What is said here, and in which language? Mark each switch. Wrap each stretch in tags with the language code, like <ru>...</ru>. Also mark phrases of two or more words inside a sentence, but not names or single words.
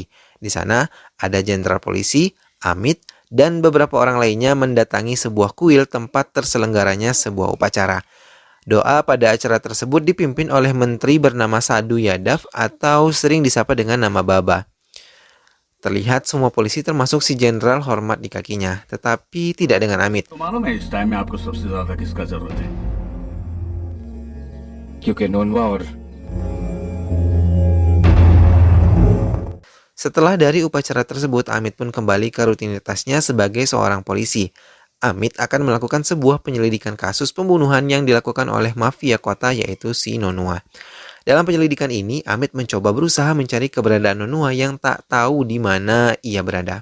<id>Di sana ada jenderal polisi, Amit, dan beberapa orang lainnya mendatangi sebuah kuil tempat terselenggaranya sebuah upacara. Doa pada acara tersebut dipimpin oleh menteri bernama Sadhu Yadav atau sering disapa dengan nama Baba. Terlihat semua polisi termasuk si jenderal hormat di kakinya, tetapi tidak dengan Amit.</id> <hi>मालूम है इस टाइम में आपको सबसे ज्यादा किसका जरूरत है? क्योंकि नोनवा और</hi> <id>Setelah dari upacara tersebut, Amit pun kembali ke rutinitasnya sebagai seorang polisi. Amit akan melakukan sebuah penyelidikan kasus pembunuhan yang dilakukan oleh mafia kota yaitu si Nonua. Dalam penyelidikan ini, Amit mencoba berusaha mencari keberadaan Nonua yang tak tahu di mana ia berada.</id>